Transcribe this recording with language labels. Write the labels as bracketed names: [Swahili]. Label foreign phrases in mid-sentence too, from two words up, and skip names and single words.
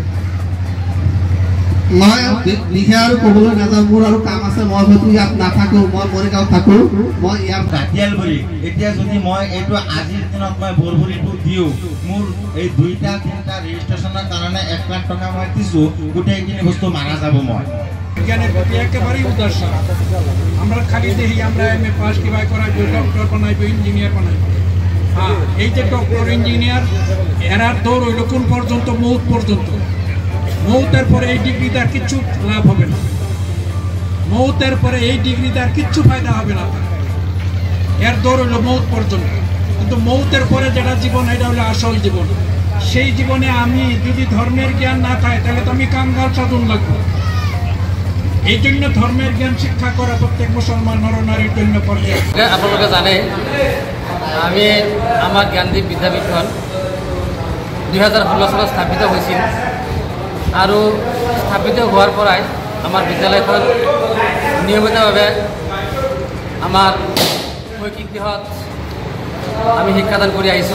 [Assamese] মই লিখে আৰু ক'বলৈ নাযাওঁ, মোৰ আৰু কাম আছে। মই হয়তো ইয়াত নাথাকোঁ, মই মৰিগাঁৱত থাকোঁ। মই ইয়াত দাঁতিয়ালবৰী এতিয়া যদি মই এইটো আজিৰ দিনত মই বৰবৰীটো দিওঁ, মোৰ এই 2-3টা ৰেজিষ্ট্ৰেশ্যনৰ কাৰণে 1 লাখ টকা মই দিছোঁ, গোটেইখিনি বস্তু মাৰা যাব। মই [Bangla] বিজ্ঞানের প্রতি একেবারেই উদাসীন। আমরা খালি দেখি আমরা MA পাস কিবা করাইব, ডক্টর বানাইব, ইঞ্জিনিয়ার বানাইব। হ্যাঁ, এই যে ডক্টর ইঞ্জিনিয়ার এরার দৌড় হইল কোন পর্যন্ত? মৌত পর্যন্ত। মৌতের পরে এই ডিগ্রিতে আর কিচ্ছু লাভ হবে না। মৌতের পরে এই ডিগ্রিতে আর কিচ্ছু ফায়দা হবে না। এর দৌড় হইল মৌত পর্যন্ত। কিন্তু মৌতের পরে যেটা জীবন, এটা হলো আসল জীবন। সেই জীবনে আমি যদি ধর্মের জ্ঞান না থাকে তাহলে তো আমি কাঙ্গাল সাধন লাগবো। এই জন্য ধর্মের জ্ঞান শিক্ষা করা প্রত্যেক মুসলমান নরনারীর জন্য পর্যাপ্ত। [Assamese] আপোনালোকে জানে আমি আমাৰ জ্ঞানদীপ বিদ্যাপীঠখন 2016 চনত স্থাপিত হৈছিল আৰু স্থাপিত হোৱাৰ পৰাই আমাৰ বিদ্যালয়খন নিয়মিতভাৱে আমাৰ শৈক্ষিক দিশত আমি শিক্ষাদান কৰি আহিছোঁ।